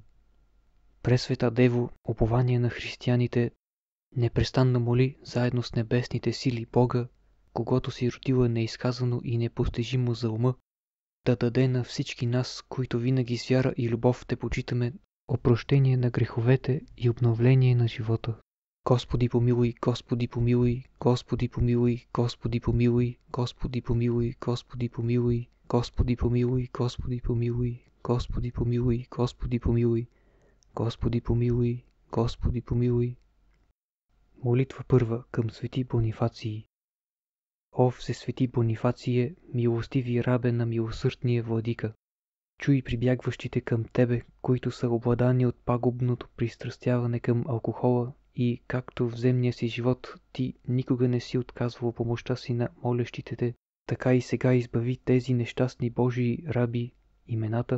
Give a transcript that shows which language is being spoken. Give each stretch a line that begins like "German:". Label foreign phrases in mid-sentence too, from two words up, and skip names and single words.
Bulgarian: Пресвета Дево, упование на християните, непрестанно моли заедно с небесните сили Бога, когото си родила неизказано и непостижимо за ума, да даде на всички нас, които винаги с вяра и любов те почитаме, опрощение на греховете и обновление на живота. Господи помилуй, Господи помилуй, Господи помилуй, Господи помилуй, Господи помилуй, Господи помилуй, Господи помилуй, Господи помилуй, Господи помилуй, Господи помилуй, Господи помилуй, Господи помилуй. Молитва първа към свети Бонифации. О, всесвети Бонифация, милостиви рабе на милосърдния владика, чуй прибягващите към тебе, които са обладани от пагубното пристрастяване към алкохола и, както в земния си живот ти никога не си отказвал помощта си на молещите те, така и сега избави тези нещастни Божии раби имената.